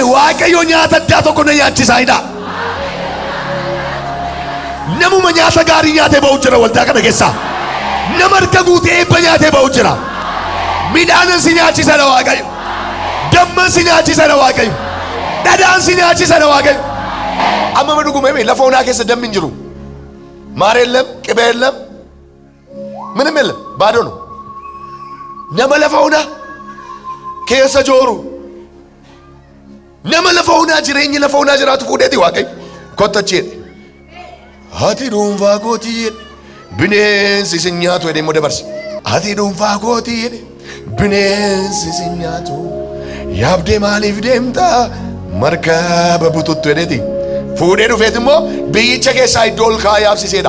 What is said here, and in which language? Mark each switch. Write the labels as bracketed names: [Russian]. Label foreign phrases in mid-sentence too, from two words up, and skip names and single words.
[Oromo] Waaqayyo nyaata addaa tokko na nyaachisaa hidha. Namuma nyaata gaarii nyaatee ba'u jira waldaa kana keessaa. Nama harka guutee eebba nyaatee ba'u jira. Midhaanan si nyaachisadha Waaqayyo. Damman si nyaachisadha Waaqayyo. Dhadhaan si nyaachisadha Waaqayyo. Amma ma dhuguma lafa onaa keessa dammi hin jiru. [Amharic] Maar የለም ቅቤ የለም ምንም የለም ባዶ ነው. [Oromo] Nama lafa onaa keessa jooru nama lafa onaa jireenyi lafa onaa jiraatu fuudheeti Waaqayyo kottacheedhe. Ati dhuunfaa kootii jedhe bineensi si nyaatu jedhee immoo dabarse. Ati dhuunfaa kootii jedhe bineensi si nyaatu yaabdee maaliif deemta markaba bututtu jedheeti fuudhee dhufeet immoo biyyicha keessaa iddoo ol kaa'aa yaabsiseedha.